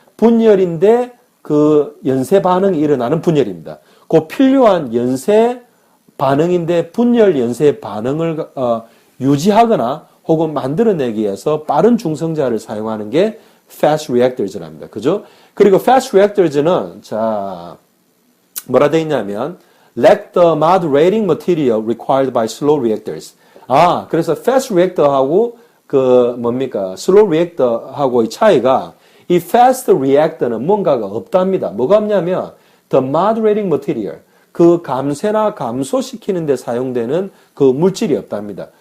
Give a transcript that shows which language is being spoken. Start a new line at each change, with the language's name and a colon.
Korean: 분열인데 그 연쇄 반응이 일어나는 분열입니다. 그 필요한 연쇄 반응인데 분열 연쇄 반응을 유지하거나 혹은 만들어내기 위해서 빠른 중성자를 사용하는 게 fast reactors랍니다. 그죠? 그리고 fast reactors는 자 뭐라 되어 있냐면
English: lack the moderating material required by slow reactors.
Korean: 그래서 fast reactor하고 그 뭡니까? slow reactor하고의 차이가 이 fast reactor는 뭔가가 없답니다. 뭐가 없냐면
English: the moderating material,
Korean: 그 감쇄나 감소시키는 데 사용되는 그 물질이 없답니다.